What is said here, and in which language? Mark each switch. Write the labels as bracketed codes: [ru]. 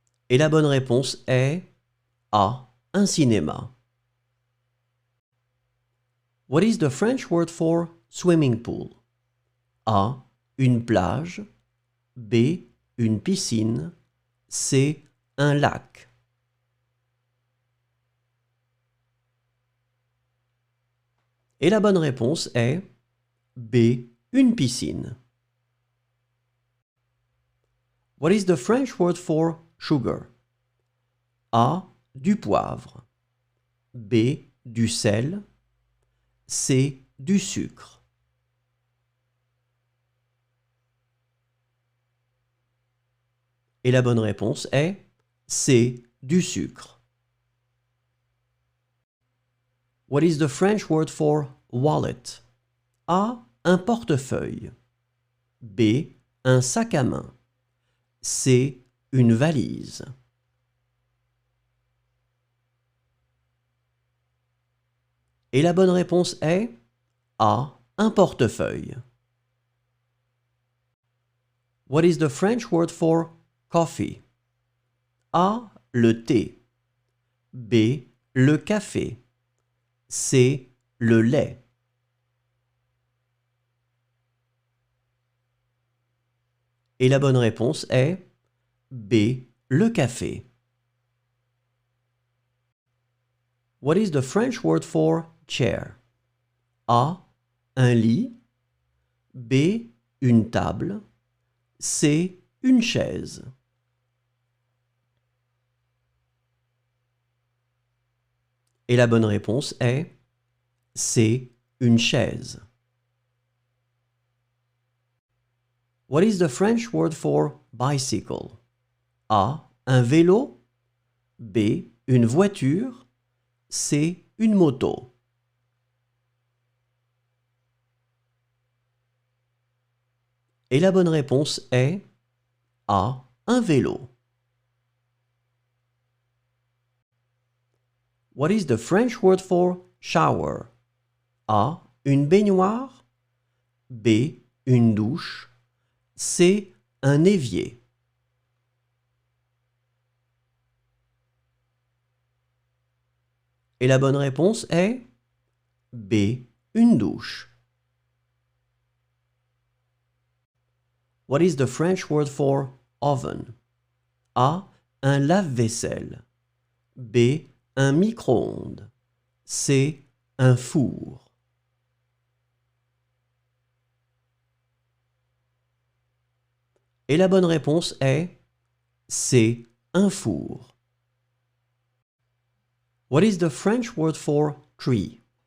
[fr] Et la bonne réponse est A. Un cinéma. [en] What is the French word for swimming pool? [fr] A. Une plage. B. Une piscine. C. Un lac. Et la bonne réponse est B. Une piscine. [en] What is the French word for sugar? [fr] A. Du poivre. B. Du sel. C. Du sucre. Et la bonne réponse est C. Du sucre. [en] What is the French word for wallet? [fr] A. Un portefeuille. B. Un sac à main. C. Une valise. Et la bonne réponse est A. Un portefeuille. [en] What is the French word for coffee? [fr] A. Le thé. B. Le café. C. Le lait. Et la bonne réponse est B. Le café. [en] What is the French word for chair? [fr] A. Un lit. B. Une table. C. Une chaise. Et la bonne réponse est C. Une chaise. [en] What is the French word for bicycle? [fr] A. Un vélo. B. Une voiture. C. Une moto. Et la bonne réponse est A. Un vélo. [en] What is the French word for shower? [fr] A. Une baignoire. B. Une douche. C. Un évier. Et la bonne réponse est B. Une douche. [en] What is the French word for oven? [fr] A. Un lave-vaisselle. B. Un micro-ondes. C. Un four. Et la bonne réponse est C. Un four. [en] What is the French word for tree?